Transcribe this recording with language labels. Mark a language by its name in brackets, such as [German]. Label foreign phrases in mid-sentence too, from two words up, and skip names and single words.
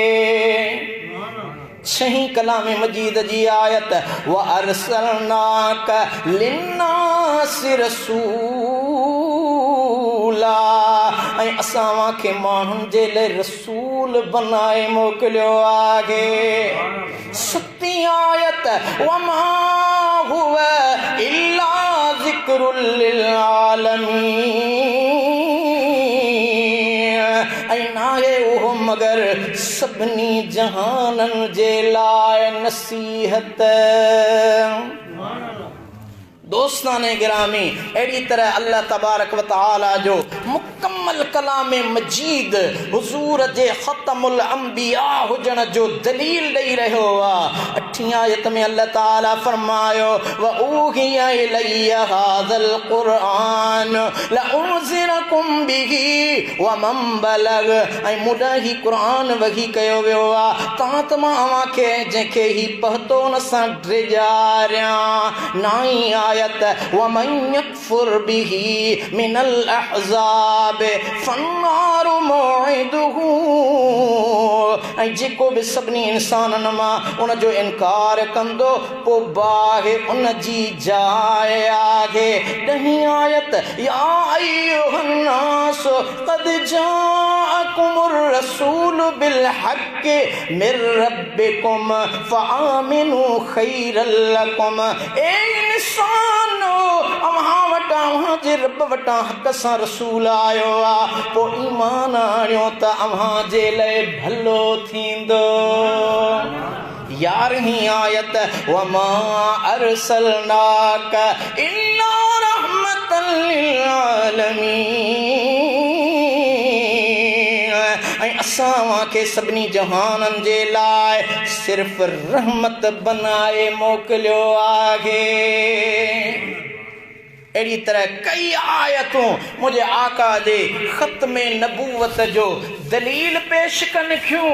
[Sindhi] छही कलाम मजीद जी आयत [Arabic] وأرسلناك للناس رسولا [Sindhi] ऐं असां वांखे माण्हुनि जे लाइ रसूल बनाए मोकिलियो आहे। सती आयत [Arabic] وما هو إلا ذكر للعالمين [Sindhi] ऐं नाहे उहो मगर सभिनी जहाननि जे लाइ नसीहत। दोस्ताने गिरामी अहिड़ी तरह अल्लाह तबारक व तआला जो मुकम्मल कलाम मजीद हुजूर जे ख़तमुल अंबिया हुजण जो दलील ॾेई रहियो आहे। अठीं आयत में अल्लाह ताला फरमायो [Arabic] وأوحي إلي هذا القرآن لأنذركم به ومن بلغ [Sindhi] ऐं मुॾां ही क़ुरान वही कयो वियो आहे तां त मां अव्हां खे जंहिंखे ही पहुतो न सां ड्रिजारियां। नाई आयत [Arabic] ومن يكفر به من الأحزاب فالنار موعده [Sindhi] ऐं जेको बि सभिनी इंसाननि मां उन जो इनकार कंदो पोइ बाहि उन जी जाइ आहे। ॾहीं आयत [Arabic] يا أيها الناس قد جاءكم الرسول بالحق من ربكم فآمنوا خيرا لكم. [Sindhi] ए इंसानो अव्हां वटां अव्हां जे रब वटां हक़ सां रसूल आयो आहे पोइ ईमान आणियो त अव्हां जे लाइ भलो थींदो। 11वीं आयत [Arabic] وما أرسلناك إلا رحمة للعالمين [Sindhi] ऐं असां वांखे सभिनी जहाननि जे लाइ सिर्फ़ रहमत बनाए मोकिलियो आहे। अहिड़ी तरह कई आयतूं मुंहिंजे आका जे ख़त्मे नबूवत जो दलील पेश कनि थियूं।